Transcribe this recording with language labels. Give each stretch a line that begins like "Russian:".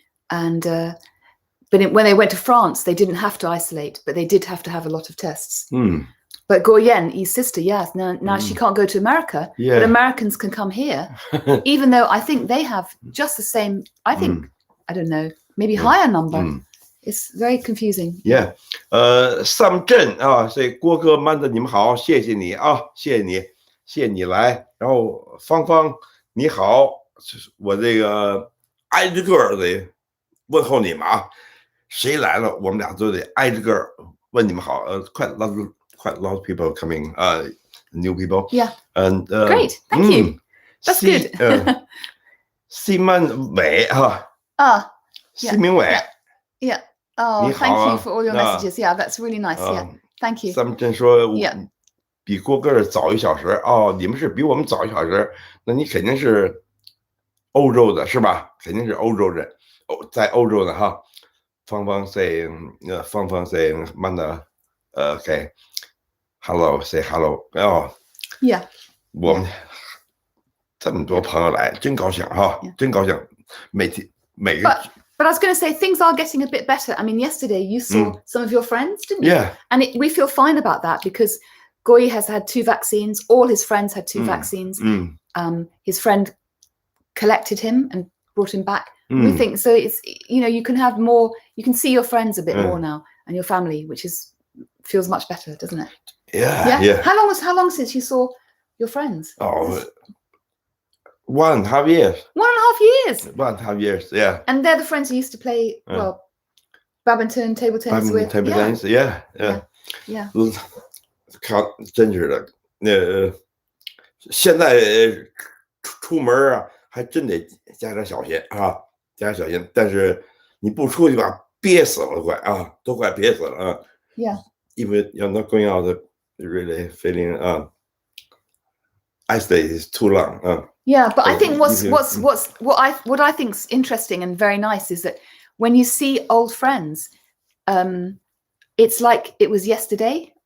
English: And but when they went to France, they didn't have to isolate, but they did have to have a lot of tests. But Guo Yi, his sister, now she can't go to America, but Americans can come here, even though I think they have just the same, I think, I don't know, maybe higher number. It's very confusing. Yeah.
Chinese: Sam 镇啊，这郭哥man的你们好，谢谢你啊，谢谢你来。然后芳芳你好，我这个挨着个的问候你们啊，谁来了，我们俩都得挨着个问你们好。
English: quite a lot of people coming, new people. Yeah. And great, thank you. That's good.
Chinese: 西曼伟哈。西明伟。
English: Yeah. Oh, thank you for all your messages. Yeah, that's really nice. Yeah, thank you.
Chinese: 咱们真说，比郭哥早1小时哦，你们是比我们早1小时，那你肯定是欧洲的是吧？肯定是欧洲人，在欧洲的哈。芳芳 say 慢的，OK，
English: hello say hello
Chinese: 哦。
English: Yeah.
Chinese: 我们这么多朋友来，真高兴哈，真高兴，每个。
English: But I was going to say, things are getting a bit better. I mean, yesterday you saw some of your friends, didn't you? Yeah. And we feel fine about that because Guo Yi has had 2 vaccines. All his friends had 2 vaccines. His friend collected him and brought him back. We think so. It's you can have more. You can see your friends a bit more now and your family, which feels much better, doesn't it? Yeah. How long since you saw your friends? Oh, 1.5 years. 1.5 years. 1.5 years. Yeah. And they're the friends you used to play badminton, table tennis with. Table tennis. Yeah. Yeah.
Chinese: 看，真是的，现在出门啊，还真得加点小心啊，加点小心。但是你不出去吧，憋死了快啊，都快憋死了啊。
English: Yeah. Even you're not going out, really feeling isolated is too long. Yeah, but I think what I think's interesting and very nice is that when you see old friends, it's like it was yesterday.